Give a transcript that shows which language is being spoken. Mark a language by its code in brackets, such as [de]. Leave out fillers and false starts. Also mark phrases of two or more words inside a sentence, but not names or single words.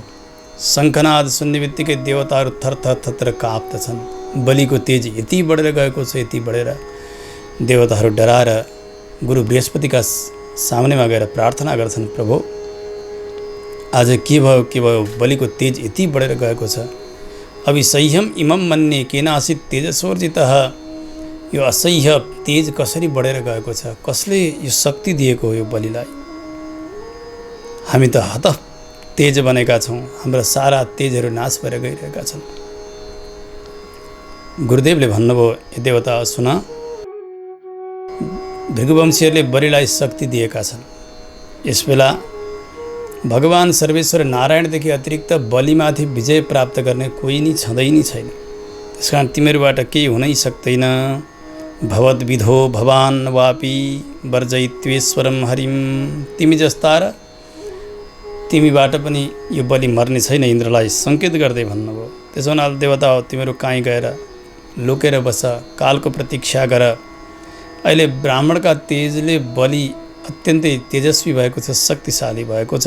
[ne] शङ्खनाद सुन्ने बित्तिकै देवताहरू थरथर थरथर काँप्दछन्। बलिको तेज यति बढेर गएको छ, यति बढेर देवताहरू डराएर गुरु बृहस्पतिका सामनेमा गएर प्रार्थना गर्छन्, प्रभु आज के भयो? बलिको तेज यति बढेर गएको छ। [sa] अभिसह्यम इमं मन्ये केनासित तेजसोर्जितः। [ne] यो असह्य तेज कसरी बढेर गएको छ? कसले यो शक्ति दिएको हो यो बलिलाई? हामी त हत तेज बनेका छौँ। हाम्रा सारा तेजहरू नाश भएर गइरहेका छन्। गुरुदेवले भन्नुभयो, हे देवता सुन, भृगुवंशीहरूले बलिलाई शक्ति दिएका छन्। यसबेला भगवान सर्वेश्वर नारायणदेखि अतिरिक्त बलिमाथि विजय प्राप्त गर्ने कोही नै छँदै नै छैन। त्यसकारण तिमीहरूबाट केही हुनै सक्दैन। [sa] भवद्विधो भवान् वापि वर्जयित्वेश्वरम हरिम। [ne] तिमी जस्ता र तिमीबाट पनि यो बलि मर्ने छैन इन्द्रलाई सङ्केत गर्दै भन्नुभयो। त्यसो हुनाले देवता हो, तिमीहरू कहीँ गएर लुकेर बस, कालको प्रतीक्षा गर। अहिले ब्राह्मणका तेजले बलि अत्यन्तै तेजस्वी भएको छ, शक्तिशाली भएको छ।